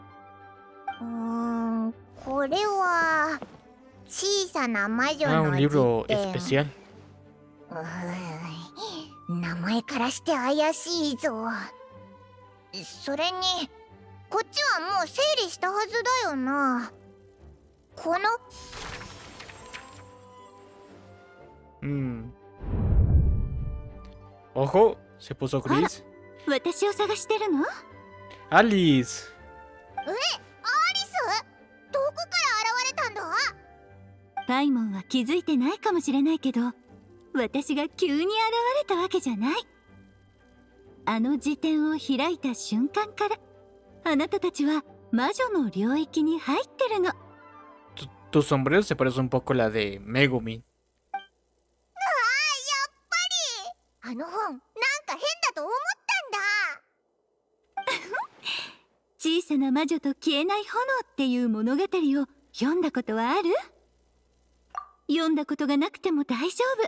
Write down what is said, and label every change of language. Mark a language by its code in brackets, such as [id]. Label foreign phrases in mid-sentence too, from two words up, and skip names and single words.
[ja] これは小さな魔女 [es] Ah, [ja] の [es] un [ja] 辞 [es] libro [ja] 典。 [es] especial. [ja] 名前からして怪しいぞ。それにこっちはもう整理したはずだよな。この [es] Ojo, se puso gris. [ja] 私を探してるの？ Alice. アリス？どこから現れたんだ？パイモンは気づいてないかもしれないけど私が急に現れたわけじゃない。あの辞典を開いた瞬間からあなたたちは魔女の領域に入ってるの。 [es] Tu sombrero se parece un poco a la de Megumin. [ja] あの本なんか変だと思ったんだ。小さな魔女と消えない炎っていう物語を読んだことはある？読んだことがなくても大丈夫。